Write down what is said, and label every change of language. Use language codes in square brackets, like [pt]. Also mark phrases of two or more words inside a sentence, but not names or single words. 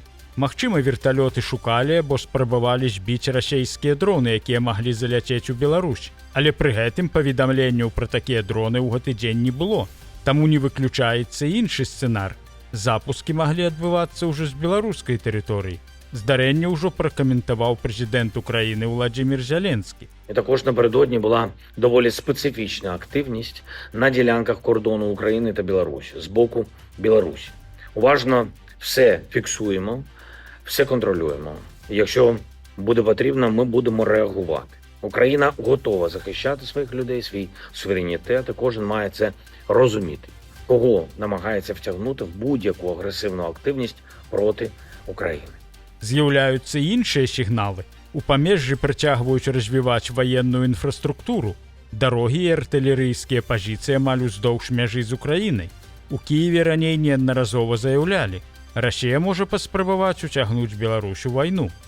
[be] Магчыма, верталёты шукалі або спрабавалі збіць расейскія дроны, якія маглі заляцець у Беларусь. Але пры гэтым паведамленняў пра такія дроны ў гэты дзень не было. Таму не выключаецца іншы сцэнар. Запускі маглі адбывацца ўжо з беларускай тэрыторыі. Здарэнне ўжо пракаментаваў прэзідэнт Украіны Владзімір Зеленскі. [uk] І також напередодні була доволі специфічна активність на ділянках кордону України та Білорусі з боку Білорусі. Уважно все фіксуємо, все контролюємо. Якщо буде потрібно, ми будемо реагувати. Україна готова захищати своїх людей, свій суверенітет, і кожен має це розуміти. Кого намагається втягнути в будь-яку агресивну активність проти України. [be] З'яўляюцца іншыя сігналы. У памежжы працягваюць развіваць ваенную інфраструктуру. Дарогі і артылерыйскія пазіцыі амаль уздоўж мяжы з Украінай. У Кіеве раней неаднаразова заяўлялі. Расія можа паспрабаваць уцягнуць Беларусь у вайну.